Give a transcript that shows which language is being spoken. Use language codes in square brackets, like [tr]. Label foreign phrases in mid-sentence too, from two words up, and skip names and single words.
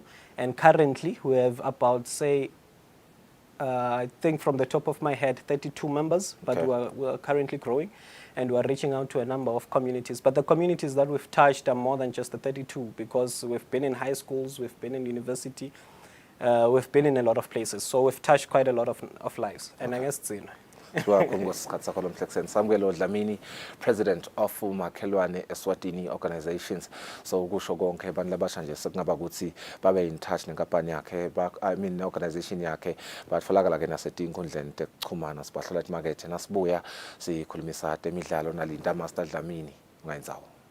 [en] And currently, we have about, say, I think from the top of my head, 32 members, but okay. we are currently growing, and we are reaching out to a number of communities. But the communities that we've touched are more than just the 32, because we've been in high schools, we've been in university, we've been in a lot of places. So we've touched quite a lot of lives. And I guess it's in. Welcome, Samgelo Dlamini, President of Umakhelwane Eswatini organizations. [ss] So kusho konke abantu labasha nje sekungaba ukuthi babe [en] in touch [ss] nenkampani yakhe, [en] I mean [ss] organization yakhe, batfolakala ke nasetinkundleni tekuchumana sibahlola imarket nasibuya sikhulumisa temidlalo nalinda Master Dlamini ngayinzawo.